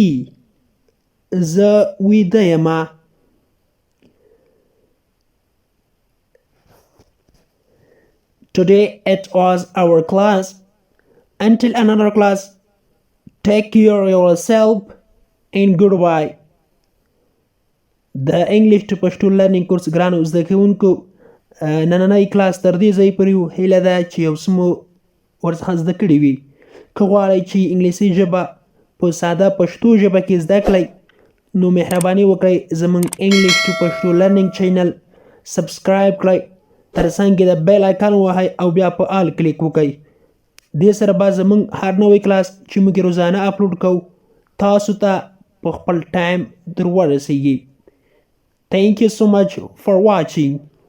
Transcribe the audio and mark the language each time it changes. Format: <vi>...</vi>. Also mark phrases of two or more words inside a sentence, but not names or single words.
<ps>زه ویده یم.</ps> <en>Today it was our class. Until another class, take care of yourself and goodbye.</en> <ps>د انګلیش ټو پښتو لرنینګ کورس ګرانو زده کوونکو نننی کلاس تر دې ځای پورې و. هیله ده چې یو څه مو ورڅخه زده کړي وي. که غواړئ چې انګلیسي ژبه په ساده پښتو ژبه کې زده کړئ نو مهرباني وکړئ زموږ انګلیش ټو پښتو لرنینګ چینل سبسکرایب کړئ، تر څنګ د</ps> <en>bell icon</en> <ps>ووهئ او بیا په</ps> <en>all click</en> <ps>وکړئ. دې سره به زموږ هر نوی کلاس چې موږ روزانه اپلوډ کوو تاسو ته په خپل ټایم در ورسیږي.</ps> <en>Thank you so much for watching.</en>